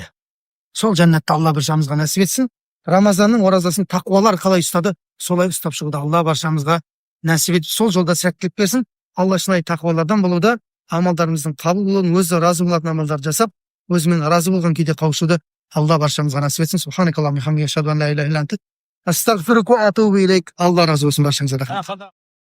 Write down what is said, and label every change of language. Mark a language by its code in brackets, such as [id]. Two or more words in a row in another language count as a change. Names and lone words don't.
[kk] Сол жәннатта Алла баршамызға нәсіп етсін. Рамазанның оразасын тақуалар қалай ұстады, солай ұстап шығуды Алла баршамызға нәсіп етіп, сол жолда сәттілік берсін. Алла шынайы тақуалардан болуды, амалдарымыздың қабыл болуын, өзі разы болатын амалдар жасап, өзімен разы болған күйде қауышуды Алла баршамызға нәсіп етсін. [ar] سبحانك اللهم وبحمدك، أشهد أن لا إله إلا أنت، أستغفرك وأتوب إليك. [kk] Алла разы болсын баршаңызға.